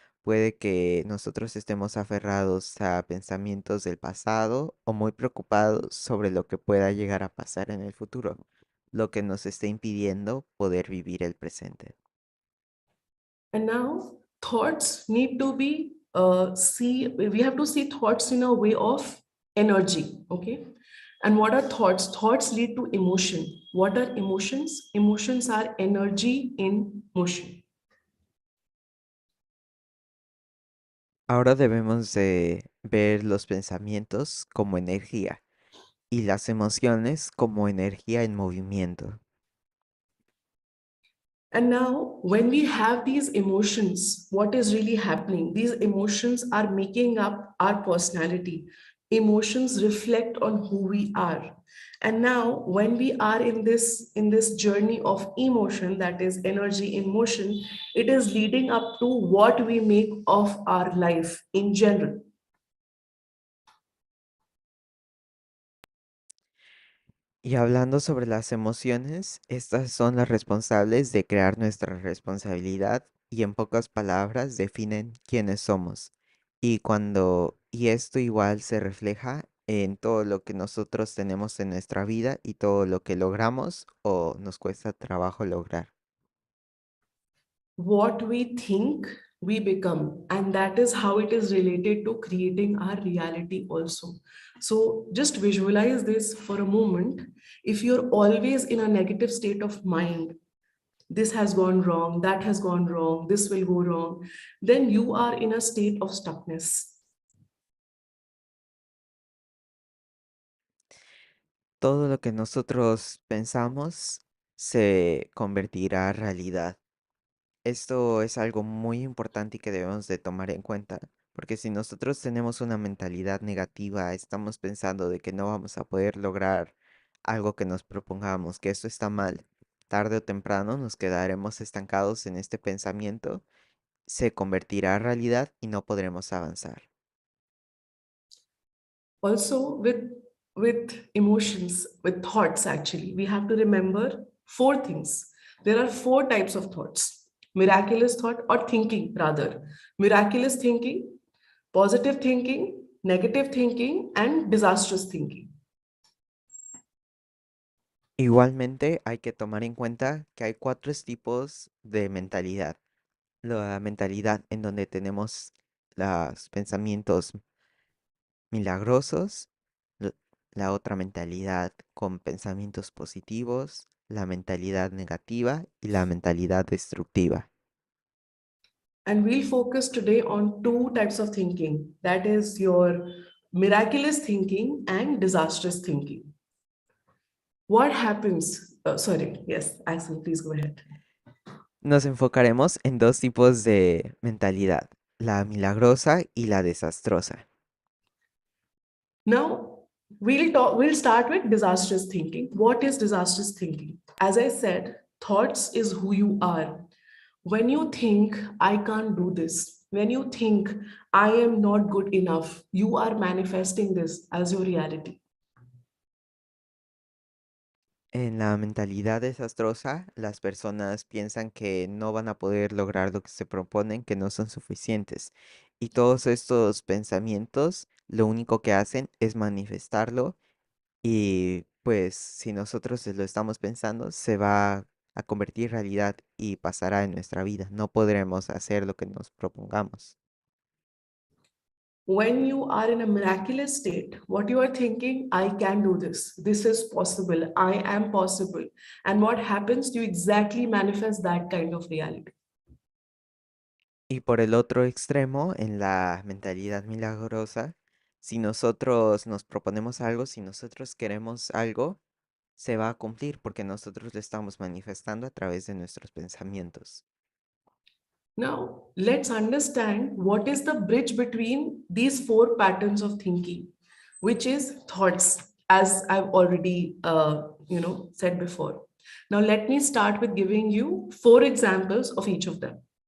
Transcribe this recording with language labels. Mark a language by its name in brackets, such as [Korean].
[Spanish] Puede que nosotros estemos aferrados a pensamientos del pasado o muy preocupados sobre lo que pueda llegar a pasar en el futuro, lo que nos esté impidiendo poder vivir el presente. [English] And now thoughts need to be we have to see thoughts in a way of energy. Okay. And what are thoughts? Thoughts lead to emotion. What are emotions? Emotions are energy in motion. [Spanish] Ahora debemos de ver los pensamientos como energía y las emociones como energía en movimiento. [English] And now, when we have these emotions, what is really happening? These emotions are making up our personality. Emotions reflect on who we are. And now, when we are in this journey of emotion, that is energy in motion, it is leading up to what we make of our life in general. [Spanish] Y hablando sobre las emociones, estas son las responsables de crear nuestra responsabilidad y en pocas palabras definen quiénes somos. Y esto igual se refleja en todo lo que nosotros tenemos en nuestra vida y todo lo que logramos o nos cuesta trabajo lograr. [English] What we think we become, and that is how it is related to creating our reality also. So just visualize this for a moment. If you're always in a negative state of mind, this has gone wrong, that has gone wrong, this will go wrong, then you are in a state of stuckness. [Spanish] Todo lo que nosotros pensamos se convertirá en realidad. Esto es algo muy importante y que debemos de tomar en cuenta, porque si nosotros tenemos una mentalidad negativa, estamos pensando de que no vamos a poder lograr algo que nos propongamos, que esto está mal, tarde o temprano nos quedaremos estancados en este pensamiento, se convertirá en realidad y no podremos avanzar. [English] Also with emotions, with thoughts, actually we have to remember four things. There are four types of thoughts: miraculous thought, or thinking rather. Miraculous thinking, positive thinking, negative thinking, and disastrous thinking. [Spanish] Igualmente hay que tomar en cuenta que hay cuatro tipos de mentalidad. la mentalidad en donde tenemos los pensamientos milagrosos, l- la otra mentalidad con pensamientos positivos, la mentalidad negativa y la mentalidad destructiva. [English] And we'll focus today on two types of thinking, that is, your miraculous thinking and disastrous thinking. What happens? Sorry, yes, Axel, please go ahead. [Spanish] Nos enfocaremos en dos tipos de mentalidad, la milagrosa y la desastrosa. [English] Now, we'll start with disastrous thinking. What is disastrous thinking? As I said, thoughts is who you are. When you think, I can't do this, when you think, I am not good enough, you are manifesting this as your reality. [Spanish] En la mentalidad desastrosa, las personas piensan que no van a poder lograr lo que se proponen, que no son suficientes. Y todos estos pensamientos, lo único que hacen es manifestarlo y pues si nosotros lo estamos pensando, se va a convertir en realidad y pasará en nuestra vida. No podremos hacer lo que nos propongamos. [English] When you are in a miraculous state, what you are thinking, I can do this is possible, I am possible. And what happens, you exactly manifest that kind of reality. [Spanish] Y por el otro extremo, en la mentalidad milagrosa, si nosotros nos proponemos algo, si nosotros queremos algo, se va a cumplir porque nosotros lo estamos manifestando a través de nuestros pensamientos. [English] Now, let's understand what is the bridge between these four patterns of thinking, which is thoughts, as I've already said before. Now, let me start with giving you four examples of each of them.